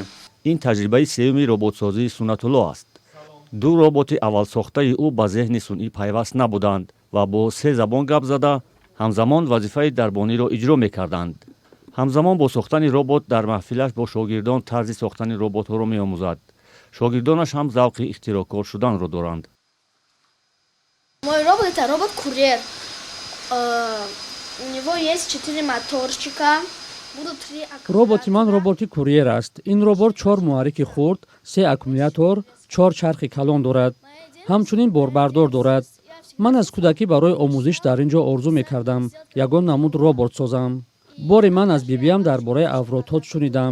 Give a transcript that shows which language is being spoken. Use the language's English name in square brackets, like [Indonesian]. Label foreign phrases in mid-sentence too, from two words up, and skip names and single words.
[Persian] این تجربه سوم ربات‌سازی سنت‌الله است. 2 ربات اول ساخته او به ذهن صنعی پیوست نبودند و با 3 زبان گپ زده همزمان وظیفه دربانی را اجرا می‌کردند. همزمان با ساختن ربات در محفلش با شاگردان طرز ساختن ربات‌ها را می‌آموزد. شاگردانش هم ذوق اختراعکار شدن را دارند. [Russian] Мой робот это робот-курьер. У него есть 4 моторчика. Будут 3 [Tajik] роботи ман роботи курьер аст. Ин робот 4 муҳаррики хурд, 3 аккумулятор, 4 чархи калон дорад. ҳамчунин борбардор дорад. ман аз кӯдакӣ барои омӯзиш дар ин ҷо орзу мекардам ягон намуд робот созам. бори ман аз бибиям дар бораи авротоҷ шунидам.